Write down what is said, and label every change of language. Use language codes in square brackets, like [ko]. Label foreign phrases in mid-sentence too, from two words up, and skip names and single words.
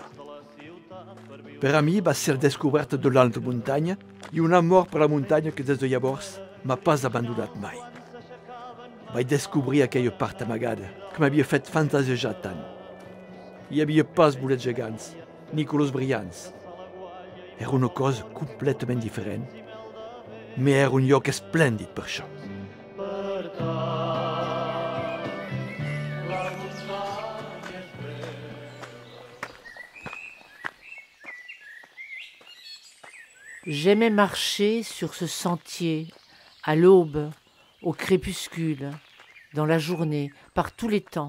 [ca] Per a mi va ser la descoberta de l'alta muntanya i un amor per la muntanya que des de llavors m'ha pas abandonat mai. Vaig descobrir aquella part amagada que m'havia fet fantasejar tant. Hi havia pas bolets gegants, ni colors brillants. Era una cosa completament diferent, però era un lloc esplèndid per això. [fr] J'aimais marcher sur ce sentier, à l'aube, au crépuscule, dans la journée, par tous les temps.